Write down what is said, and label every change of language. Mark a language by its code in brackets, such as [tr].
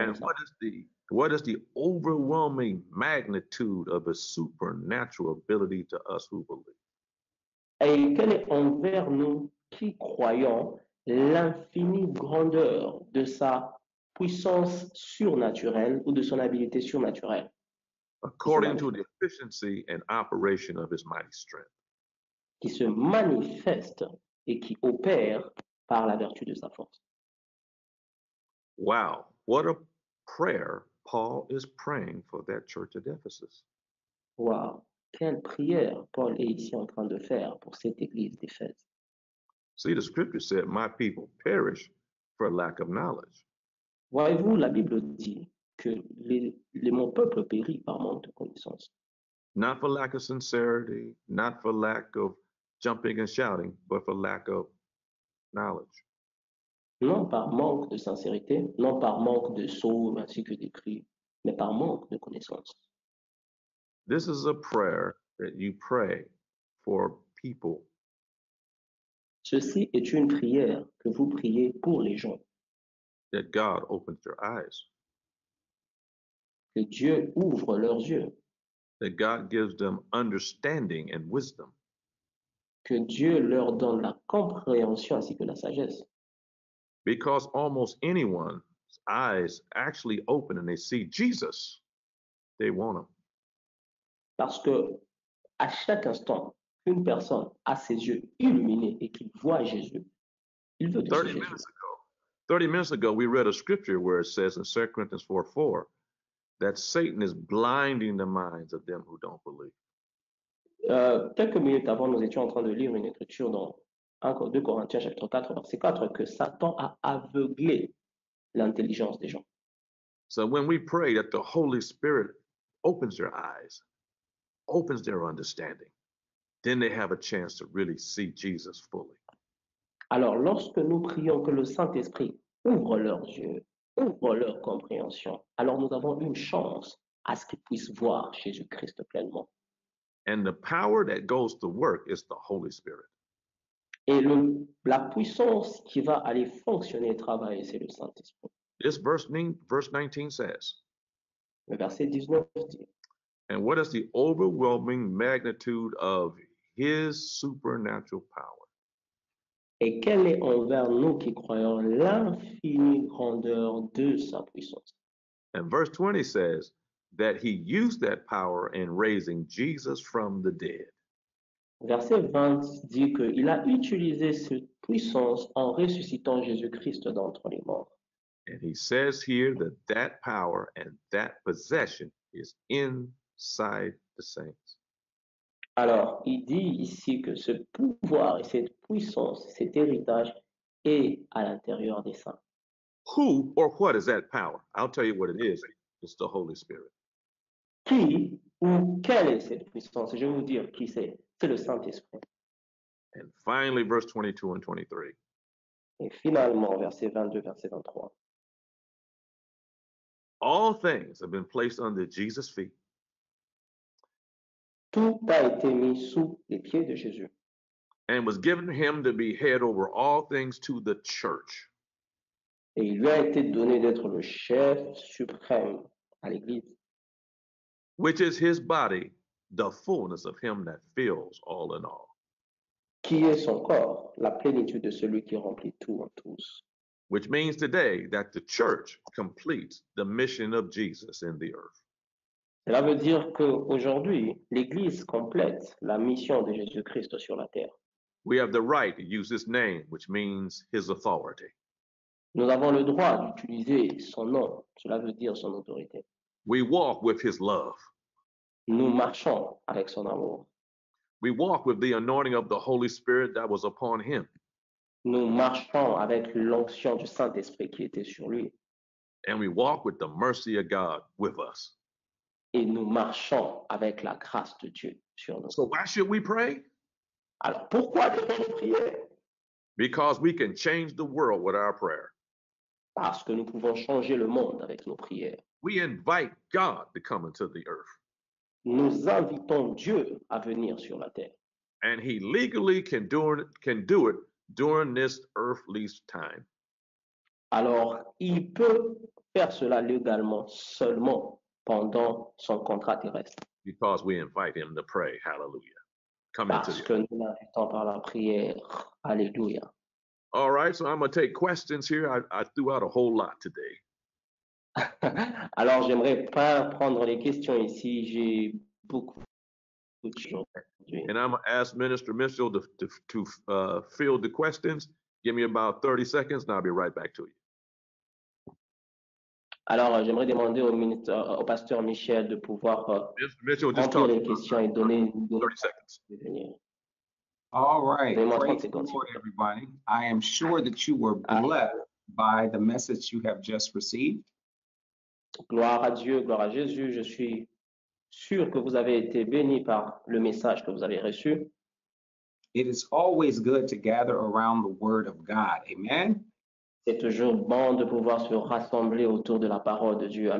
[en] And [fr] aux saints? [en] what is the overwhelming magnitude of his supernatural ability to us who believe? [fr] Et quelle est envers nous qui croyons l'infinie grandeur de sa puissance surnaturelle ou de son habilité surnaturelle, [en] According to the efficiency and operation of his mighty strength. [fr] qui se manifeste et qui opère par la vertu de sa force. [en] Wow, what a prayer Paul is praying for that church at Ephesus. [fr] Waouh, quelle prière Paul est ici en train de faire pour cette église d'Éphèse. [en] See, the scripture said, my people perish for lack of knowledge. [fr] Voyez-vous, la Bible dit que mon peuple périt par manque de connaissance. [en] Not for lack of sincerity, not for lack of jumping and shouting, but for lack of knowledge. [fr] Non par manque de sincérité, non par manque de sauve ainsi que des cris, mais par manque de connaissance. [en] This is a prayer that you pray for people. [fr] Ceci est une prière que vous priez pour les gens. [en] That God opens their eyes. [fr] Que Dieu ouvre leurs yeux. [en] That God gives them understanding and wisdom. [fr] Que Dieu leur donne la compréhension ainsi que la sagesse. [en] Because almost anyone's eyes actually open and they see Jesus, they want him. [fr] Parce que à chaque instant qu'une personne a ses yeux illuminés et qu'il voit Jésus, il veut de ce Jésus. [en] 30 minutes ago, we read a scripture where it says in 2 Corinthians 4:4 that Satan is blinding the minds of them who don't believe. [fr] Quelques minutes avant, nous étions en train de lire une écriture dans 2 Corinthiens chapitre 4, verset 4, que Satan a aveuglé l'intelligence des gens. [en] So when we pray that the Holy Spirit opens their eyes, opens their understanding, then they have a chance to really see Jesus fully. [fr] Alors, lorsque nous prions que le Saint-Esprit ouvre leurs yeux ouvre leur compréhension. Alors nous avons une chance à ce qu'ils puissent voir Jésus-Christ pleinement. [en] And the power that goes to work is the Holy Spirit. [fr] Et la puissance qui va aller fonctionner et travailler, c'est le Saint-Esprit. [en] This verse 19 says, [fr] Le verset 19 dit, [en] and what is the overwhelming magnitude of his supernatural power? [fr] et quelle est envers nous qui croyons l'infinie grandeur de sa puissance. [en] And verse 20 says that he used that power in raising Jesus from the dead. [fr] Verset 20 dit qu'il a utilisé cette puissance en ressuscitant Jésus-Christ d'entre les morts. [en] And he says here that that power and that possession is inside the saints. [fr] Alors, il dit ici que ce pouvoir et cette puissance, cet héritage est à l'intérieur des saints. [en] Who or what is that power? I'll tell you what it is. It's the Holy Spirit. [fr] Qui ou quelle est cette puissance? Je vais vous dire qui c'est. C'est le Saint-Esprit. [en] And finally, verse 22 and 23. [fr] Et finalement, verset 22, verset 23. [en] All things have been placed under Jesus' feet. [fr] Tout a été mis sous les pieds de Jésus. [en] And was given him to be head over all things to the church, [fr] Et il lui a été donné d'être le chef suprême à l'Église, [en] which is his body, the fullness of him that fills all in all. [fr] qui est son corps, la plénitude de celui qui remplit tout en tous. [en] Which means today that the church completes the mission of Jesus in the earth. [fr] Cela veut dire qu'aujourd'hui, l'Église complète la mission de Jésus-Christ sur la terre. [en] We have the right to use his name, which means his authority. [fr] Nous avons le droit d'utiliser son nom, cela veut dire son autorité. [en] We walk with his love. [fr] Nous marchons avec son amour. [en] We walk with the anointing of the Holy Spirit that was upon him. [fr] Nous marchons avec l'onction du Saint-Esprit qui était sur lui. [en] And we walk with the mercy of God with us. [fr] Et nous marchons avec la grâce de Dieu sur nous. [en] So why should we pray? [fr] Alors pourquoi devons-nous prier? [en] Because we can change the world with our prayer. [fr] Parce que nous pouvons changer le monde avec nos prières. [en] We invite God to come into the earth. [fr] Nous invitons Dieu à venir sur la terre. [en] And he legally can do it during this earthly time. [fr] Alors, il peut faire cela légalement seulement pendant son contrat terrestre. [en] Because we invite him to pray. Hallelujah. Come into [fr] Parce [en] the [fr] que nous l'invitons par la prière. Alléluia. [en] All right, so I'm going to take questions here. I threw out a whole lot today. [fr] Alors, j'aimerais pas prendre les questions ici. J'ai beaucoup de choses aujourd'hui. [en] And I'm going to ask Minister Mitchell to field the questions. Give me about 30 seconds and I'll be right back to you. [fr] Alors, j'aimerais demander au pasteur Michel de pouvoir [en] Mr. Mitchell, just [fr] remplir [en] talk [fr] les questions et donner [en] 30 seconds. All right. [fr] Donnez-moi [en] Praise [fr] 30 [en] the [fr] secondes. [en] Lord, everybody. I am sure that you were blessed by the message you have just received. [fr] Gloire à Dieu, gloire à Jésus. Je suis sûr que vous avez été bénis par le message que vous avez reçu. [en] It is always good to gather around the word of God. Amen. [fr] C'est toujours bon de pouvoir se rassembler autour de la parole de Dieu.